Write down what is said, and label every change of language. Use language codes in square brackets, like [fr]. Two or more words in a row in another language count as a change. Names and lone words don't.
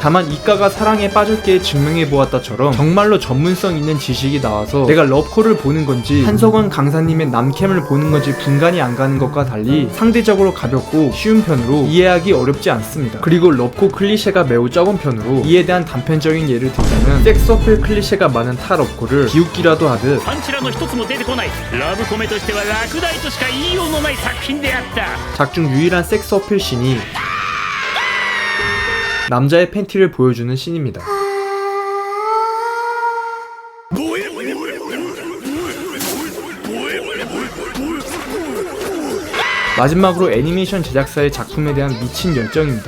[ko] 다만 이과가 사랑에 빠졌기에 증명해보았다처럼 정말로 전문성 있는 지식이 나와서 내가 럽코를 보는 건지 한석원 강사님의 남캠을 보는 건지 분간이 안 가는 것과 달리 상대적으로 가볍고 쉬운 편으로 이해하기 어렵지 않습니다. 그리고 럽코 클리셰가 매우 적은 편으로 이에 대한 단편적인 예를 들자면 [en] sex appeal [ko] 클리셰가 많은 타 럽코를 비웃기라도 하듯 [ja] パンチラの一つも出てこないラブコメとしては落第としか言いようのない作品であった。 [ko] 작중 유일한 [en] sex appeal [ko] 씬이 남자의 팬티를 보여주는 씬입니다. 마지막으로 애니메이션 제작사의 작품에 대한 미친 열정입니다.